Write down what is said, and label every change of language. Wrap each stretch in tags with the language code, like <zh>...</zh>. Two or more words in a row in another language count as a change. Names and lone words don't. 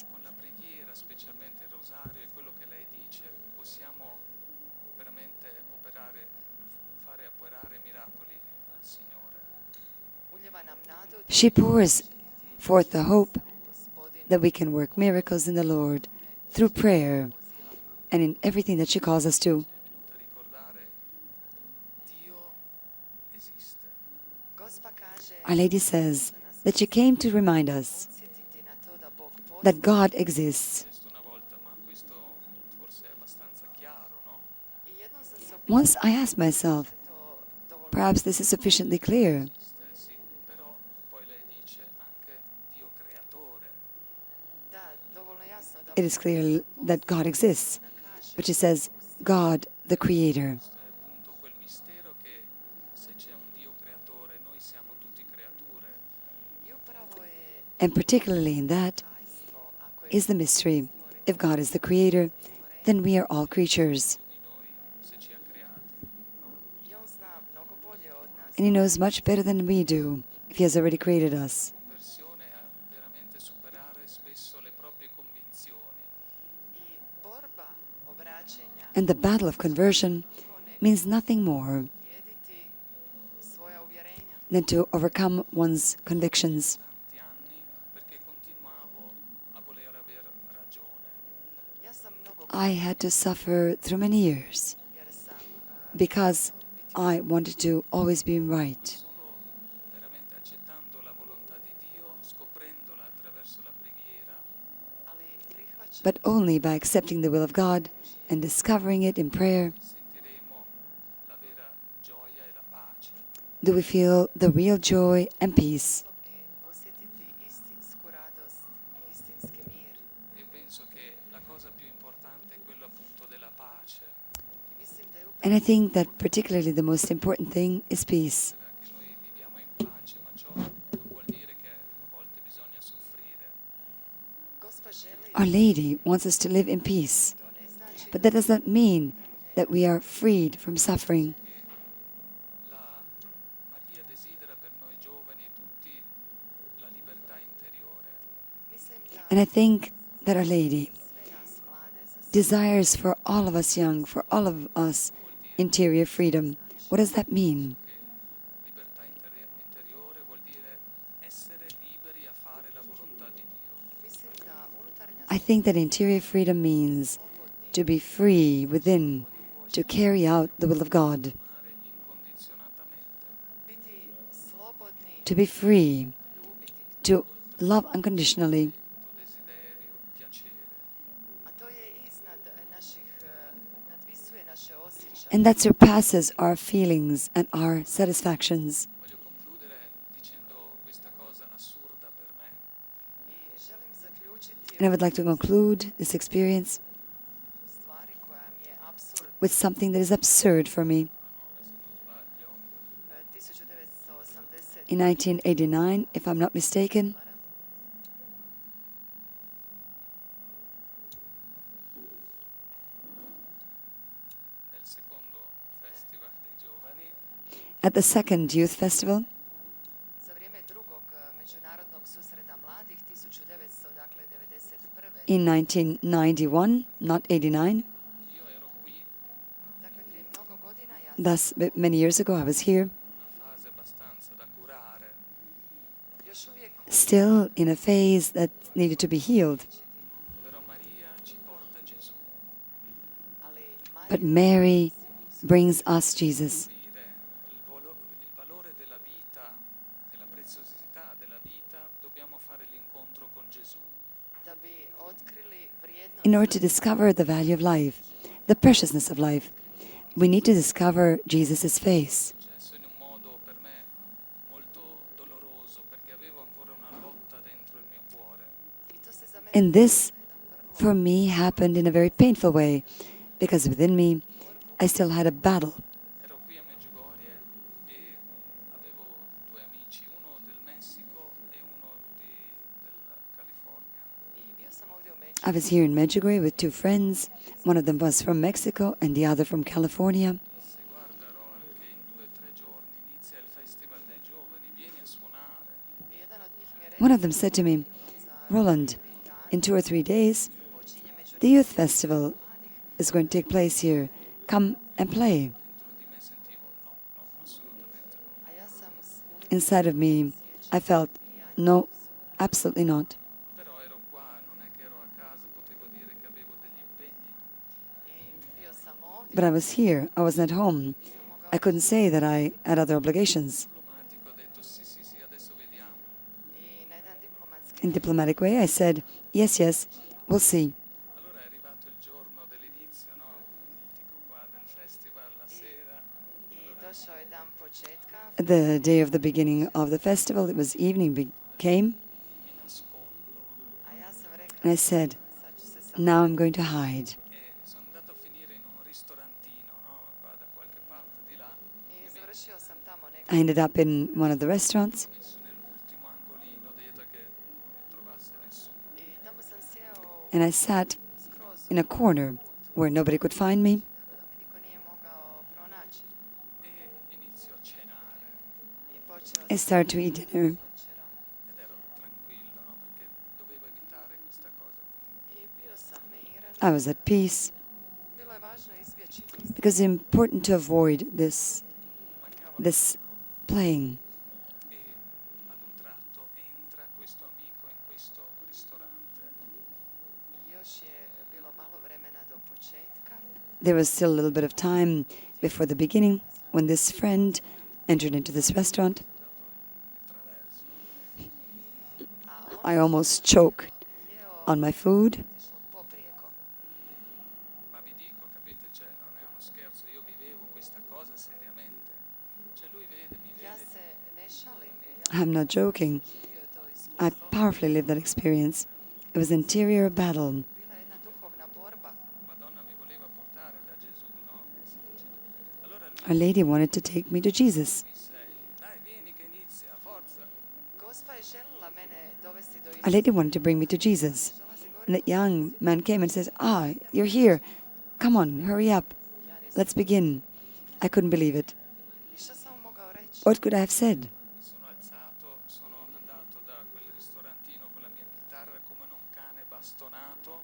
<it>con la preghiera, specialmente il rosario e quello che lei dice, possiamo veramente fare operare miracoli al Signore.</it> <hr>uljeva nam nadu da</hr> <en>She pours forth the hope</en> <hr>Gospodin</hr> <en>that we can work miracles in the Lord through prayer and in everything that she calls us to.</en> <it>È venuto a ricordare Dio esiste.</it> <hr>Gospa kaže</hr> <en>Our Lady says that she came to remind us</en> <hr>podsjetiti na to da Bog</hr> <en>that</en> <hr>postoji</hr> <en>God exists.</en> <it>Questo una volta, ma questo forse è abbastanza chiaro, no?</it> <hr>i jednom sam se upitala</hr> <en>Once I asked myself,</en> <hr>to dovoljno</hr> <en>perhaps this is sufficiently clear.</en> <it>Esiste, sì, però poi lei dice anche Dio creatore.</it> <hr>da dovoljno jasno da</hr> <en>It is clear that God exists.</en> <hr>ona kaže</hr> <en>But she says, God, the Creator.</en> <it>Questo è appunto quel mistero che se c'è un Dio creatore, noi siamo tutti creature.</it> <hr>i upravo je</hr> <en>And particularly in that</en> <hr>tajstvo ako je</hr> <en>is the mystery. If God is the Creator, then we are all creatures.</en> <it>Di noi, se ci ha creati.</it> <hr>i on zna mnogo bolje od nas</hr> <en>And He knows much better than we do if He has already created us.</en> <it>Conversione è veramente superare spesso le proprie convinzioni.</it> <hr>i borba obraćenja</hr> <en>And the battle of conversion means nothing more</en> <hr>pobijediti svoja uvjerenja</hr> <en>than to overcome one's convictions.</en> <it>Tanti anni perché continuavo a voler aver ragione.</it> <hr>ja sam mnogo</hr> <en>I had to suffer through many years</en> <hr>jer sam</hr> <en>because I wanted to always be right.</en> <it>Solo veramente accettando la volontà di Dio, scoprendola attraverso la preghiera,</it> <hr>ali prihvaćam</hr> <en>But only by accepting the will of God and discovering it in prayer</en> <it>sentiremo la vera gioia e la pace.</it> <en>do we feel the real joy and peace.</en> <hr>sposobni osjetiti istinsku radost i istinski mir.</hr> <it>Io penso che la cosa più importante è quello appunto della pace,</it> <hr>I mislim da je</hr> <en>And I think that particularly the most important thing is peace.</en> <it>che noi viviamo in pace, ma ciò non vuol dire che a volte bisogna soffrire.</it> <hr>Gospa želi</hr> <en>Our Lady wants us to live in peace,</en> <hr>to ne znači</hr> <en>but that does not mean that we are freed from suffering.</en> <it>La Maria desidera per noi giovani tutti la libertà interiore.</it> <hr>mislim da</hr> <en>And I think that Our Lady</en> <hr>sve nas mlade za sve</hr> <en>desires for all of us young, for all of us, interior freedom. What does that mean?</en> <it>Che libertà interiore vuol dire essere liberi a fare la volontà di Dio.</it> <hr>mislim da unutarnja</hr> <en>I think that interior freedom means to be free within, to carry out the will of God,</en> <it>Amare incondizionatamente,</it> <hr>biti slobodni</hr> <en>to be free,</en> <hr>ljubiti,</hr> <en>to love unconditionally.</en> <it>tuo desiderio, piacere.</it> <hr>a to je iznad naših nadvisuje naše osjećaje.</hr> <en>And that surpasses our feelings and our satisfactions.</en> <it>Voglio concludere dicendo questa cosa assurda per</it> <en>And I would like to conclude this experience</en> <hr>stvari koja mi je apsurd.</hr> <en>with something that is absurd for me. 1980 In 1989, if I'm not mistaken,</en> <it>nel secondo festival dei giovani</it> <en>at the second youth festival,</en> <hr>za vrijeme drugog međunarodnog susreta mladih 1991.</hr> <en>in 1991, not 89,</en> <it>io ero qui in</it> <hr>Dakle, prije mnogo godina ja</hr> <en>thus many years ago I was here,</en> <it>una fase abbastanza da curare,</it> <hr>još uvijek</hr> <en>still in a phase that needed to be healed.</en> <it>però Maria ci porta Gesù.</it> <hr>ali</hr> <en>But Mary brings us Jesus.</en> <it>Dire il valore della vita e la preziosità della vita, dobbiamo fare l'incontro con Gesù.</it> <hr>da bi otkrili vrijednost</hr> <en>In order to discover the value of life, the preciousness of life, we need to discover Jesus' face.</en> <it>Successo in un modo per me molto doloroso, perché avevo ancora una lotta dentro il mio cuore.</it> <hr>i to se za mene</hr> <en>And this, for me, happened in a very painful way, because within me, I still had a battle.</en> <it>Ero qui a Medjugorje e avevo due amici, uno del Messico e uno della California.</it> <hr>i bio sam ovdje u</hr> <en>I was here in Medjugorje with two friends. One of them was from Mexico and the other from California.</en> <it>Disse, guarda Roland, che in 2 o 3 giorni inizia il Festival dei Giovani, vieni a suonare.</it> <hr>I jedan od njih mi je rekao</hr> <en>One of them said to me, Roland, in 2 or 3 days,</en> <hr>počinje među</hr> <en>the youth festival is going to take place here. Come and play.</en> <it>Dentro di me sentivo no, assolutamente no.</it> <hr>a ja sam</hr> <en>Inside of me, I felt, no, absolutely not.</en> <it>Però ero qua, non è che ero a casa, potevo dire che avevo degli impegni.</it> <hr>i bio sam ovdje</hr> <en>But I was here. I wasn't at home. I couldn't say that I had other obligations.</en> <it>Diplomatico ho detto sì, sì, sì, adesso vediamo.</it> <hr>i na jedan diplomatski</hr> <en>In diplomatic way, I said, yes, yes, we'll see.</en> <it>Allora è arrivato il giorno dell'inizio, no? Mitico qua del festival, la sera.</it> <hr>i došao je dan početka</hr> <en>The day of the beginning of the festival, it was evening, came,</en> <it>Mi nascondo</it> <hr>a ja sam rekla</hr> <en>and I said,</en> <hr>sad ću se sam</hr> <en>now I'm going to hide.</en> <it>e sono andato a finire in un ristorantino, no? Qua da qualche parte di là.</it> <hr>i završio sam tamo</hr> <en>I ended up in one of the restaurants,</en> <it>Messo nell'ultimo angolino, dietro che non mi trovasse nessuno.</it> <hr>i tamo sam sjeo</hr> <en>and I sat</en> <hr>skroz</hr> <en>in a corner where nobody could find me.</en> <hr>tako da me niko nije mogao pronaći</hr> <it>E inizio a cenare</it> <hr>i počeo</hr> <en>I started to eat dinner,</en> <hr>večerom</hr> <it>ed ero tranquillo, no? Perché dovevo evitare questa cosa qui.</it> <hr>i bio sam miran</hr> <en>I was at peace,</en> <hr>bilo je važno izbjeći</hr> <en>because it's important to avoid this</en> <it>Mancava</it> <en>playing.</en> <it>e ad un tratto entra questo amico in questo ristorante.</it> <hr>još je bilo malo vremena do početka</hr> <en>There was still a little bit of time before the beginning when this friend entered into this restaurant.</en> <it>Di traverso.</it> <hr>a on</hr> <en>I almost choked</en> <hr>jeo</hr> <en>on my food.</en> <hr>otišlo poprijeko</hr> <it>Ma vi dico, capite, cioè non è uno scherzo, io vivevo questa cosa seriamente. Cioè lui vede, mi</it> <hr>ja</hr> <it>vede,</it> <hr>se ne šalim ja</hr> <en>I'm not joking.</en> <hr>živio to iskustvo</hr> <en>I powerfully lived that experience. It was an interior battle.</en> <hr>bila je jedna duhovna borba</hr> <it>Madonna mi voleva portare da Gesù, no? Che si faceva. Allora lui</it> <en>Our Lady wanted to take me to Jesus.</en> <it>qui sei, dai vieni che inizia, forza.</it> <hr>Gospa je željela mene dovesti do</hr> <en>Our Lady wanted to bring me to Jesus. And that young man came and says, you're here. Come on, hurry up. Let's begin. I couldn't believe it.</en> <hr>I što sam mu mogao reći?</hr> <en>What could I have said?</en> <it>Mi sono alzato, sono andato da quel ristorantino con la mia chitarra come un cane bastonato.</it>